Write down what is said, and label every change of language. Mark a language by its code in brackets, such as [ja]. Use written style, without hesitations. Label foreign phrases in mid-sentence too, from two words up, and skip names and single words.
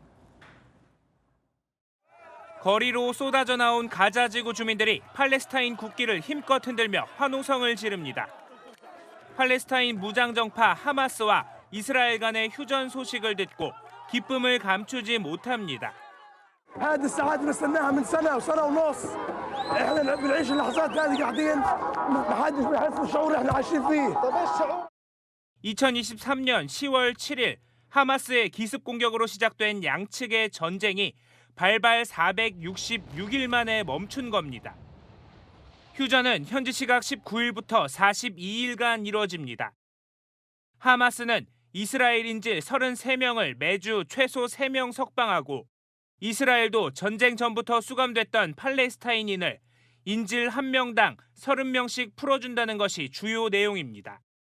[ko] 거리로 쏟아져 나온 가자 지구 주민들이 팔레스타인 국기를 힘껏 흔들며 환호성을 지릅니다. 팔레스타인 무장정파 하마스와 이스라엘 간의 휴전 소식을 듣고 기쁨을 감추지 못합니다. [ar] هذه الساعات بنستناها من سنة وسنة ونص. احنا بنعيش اللحظات هذه قاعدين ما حدش بيحس بالشعور اللي احنا عايشين فيه. طب ايش الشعور؟ [ko] 2023년 10월 7일 하마스의 기습 공격으로 시작된 양측의 전쟁이 발발 466일 만에 멈춘 겁니다. 휴전은 현지 시각 19일부터 42일간 이뤄집니다. 하마스는 이스라엘 인질 33명을 매주 최소 3명 석방하고 이스라엘도 전쟁 전부터 수감됐던 팔레스타인인을 인질 1명당 30명씩 풀어준다는 것이 주요 내용입니다.